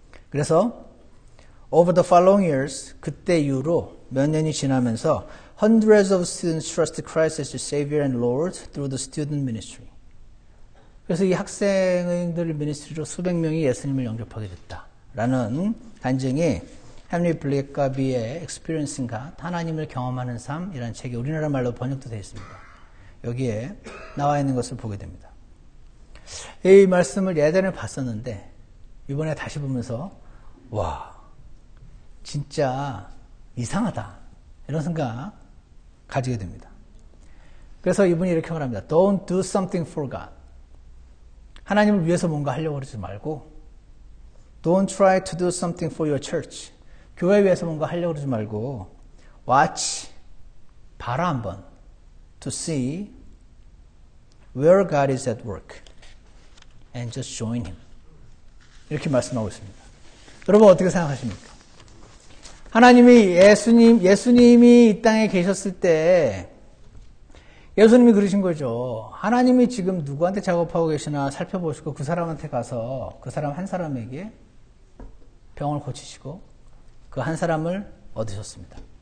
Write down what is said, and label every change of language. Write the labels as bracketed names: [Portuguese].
[Korean] 그래서 [English] over the following years, [Korean] 그때 이후로 몇 년이 지나면서 [English] hundreds of students trusted Christ as their Savior and Lord through the student ministry. [Korean] 그래서 이 학생들 미니스트리로 수백 명이 예수님을 영접하게 됐다라는 간증이 헨리 블랙가비의 Experiencing God, 하나님을 경험하는 삶이라는 책이 우리나라 말로 번역도 되어 있습니다. 여기에 나와 있는 것을 보게 됩니다. 이 말씀을 예전에 봤었는데 이번에 다시 보면서 와, 진짜 이상하다 이런 생각 가지게 됩니다. 그래서 이분이 이렇게 말합니다. [English] Don't do something for God. [Korean] 하나님을 위해서 뭔가 하려고 그러지 말고 [English] Don't try to do something for your church. [Korean] 교회 위해서 뭔가 하려고 그러지 말고 [English] Watch, [Korean] 봐라 한번 [English] To see where God is at work and just join Him. [Korean] 이렇게 말씀하고 있습니다. 여러분 어떻게 생각하십니까? 하나님이 예수님이 이 땅에 계셨을 때 예수님이 그러신 거죠. 하나님이 지금 누구한테 작업하고 계시나 살펴보시고 그 사람한테 가서 그 사람 한 사람에게 병을 고치시고 그 한 사람을 얻으셨습니다.